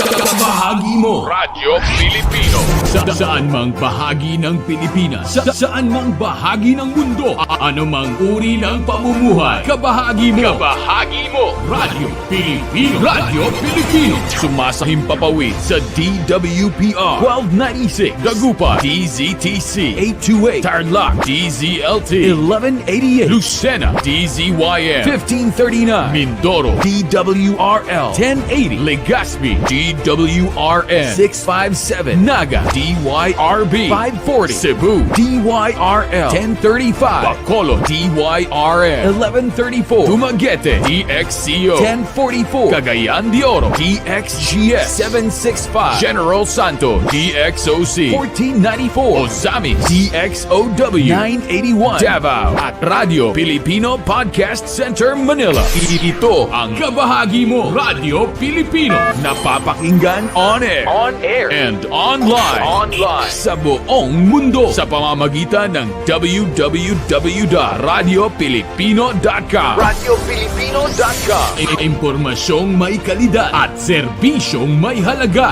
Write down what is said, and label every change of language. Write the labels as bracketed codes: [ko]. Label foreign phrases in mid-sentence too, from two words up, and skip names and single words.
[tl] Radyo saan mang bahagi ng Pilipinas, saan mang bahagi ng mundo, anumang uri ng pamumuhay, kabahagi mo, Radyo Pilipino, Radyo Pilipino, sumasahimpapawid sa DWPR 1296, Dagupan, DZTC 828, Tarlac, DZLT 1188, Lucena, DZYM 1539, Mindoro, DWRL 1080, Legazpi, DWRN 657, Naga, DYRB 540, Cebu, DYRL 1035, Bacolod, DYRN 1134, Dumaguete, DXCO 1044, Cagayan de Oro, DXGS 765, General Santos, DXOC 1494, Ozami, DXOW 981, Davao, at Radio Filipino Podcast Center, Manila. Ito ang kabahagi mo, Radio Filipino, napapakinggan [en] on air, and online, [tl] sa buong mundo sa pamamagitan ng www.radiofilipino.com. Impormasyong may kalidad at serbisyong may halaga.